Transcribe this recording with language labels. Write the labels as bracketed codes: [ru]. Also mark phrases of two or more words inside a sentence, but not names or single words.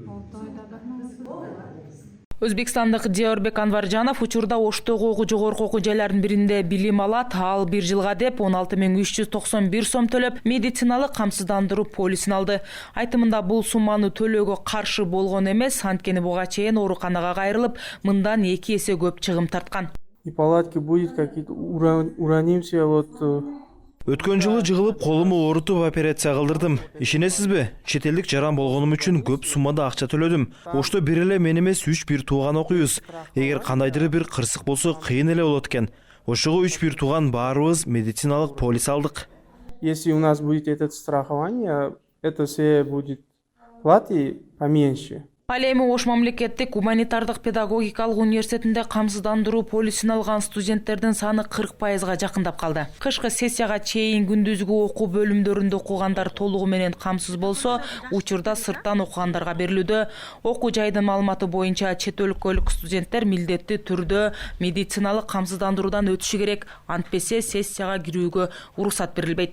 [ky] Өзбекстандык Диорбек Анваржанов учурда Оштогу жогорку окуу жайларынын биринде билим алат. Ал 1 жылга деп 16.391 сом төлөп, медициналык камсыздандыруу полисин алды. Айтымында бул сумманы төлөөгө каршы болгон эмес, анткени буга чейин ооруканага кайрылып, мындан 2 эсе көп чыгым тарткан. [ru] И палатки будет какие-то, уранимся вот. [ky] Өткөн жылы жыгылып колуму оорутуп операция кылдырдым. Ишенесизби? Чет элдик жаран болгонум үчүн көп суммада акча төлөдүм. Ошто бир эле мен эмес 3 бир тууган окуйбуз. Эгер кандайдыр бир кырсык болсо кыйын эле болот экен. Ошого 3 бир тууган баарыбыз медициналык полис алдык. [ru] Если у нас будет это страхование, это все будет платы поменьше. [ky] Ал эми Ош мамлекеттик гуманитардык педагогикалык университетинде камсыздандыруу полисин алган студенттердин саны 40%га жакындап калды. Кышкы сессияга чейин күндүзгү окуу бөлүмдөрүндө окугандар толугу менен камсыз болсо, учурда сырттан окугандарга берилүүдө. Окуу жайдын маалыматы боюнча чет өлкөлүк студенттер милдеттүү түрдө медициналык камсыздандыруудан өтүшү керек, антпесе сессияга кирүүгө уруксат берилбейт.